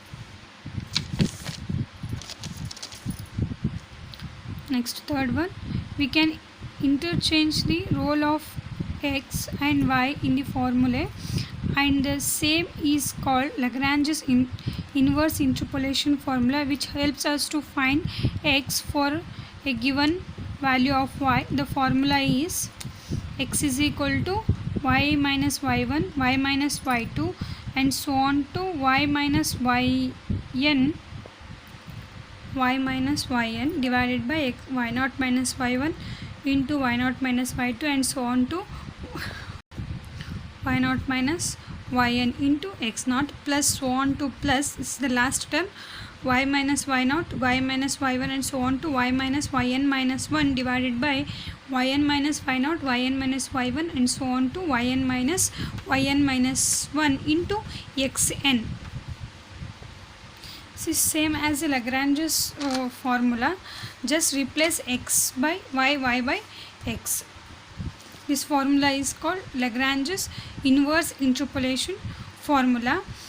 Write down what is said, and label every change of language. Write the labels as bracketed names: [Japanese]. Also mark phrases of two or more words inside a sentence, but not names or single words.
[English] Next, third one, we can interchange the role of x and y in the formula, and the same is called Lagrange's inverse interpolation formula, which helps us to find x for a given value of y. The formula is x is equal to y minus y1, y minus y2 and so on to y minus yn, divided by y0 minus y1 into y0 minus y2 and so on to y0 minus yn into x0, plus so on to plus, this is the last term, y minus y0, y minus y1 and so on to y minus yn minus 1, divided by yn minus y0, yn minus y1 and so on to yn minus 1 into xn. This is same as the Lagrange's formula, just replace x by y by x. This formula is called Lagrange's inverse interpolation formula.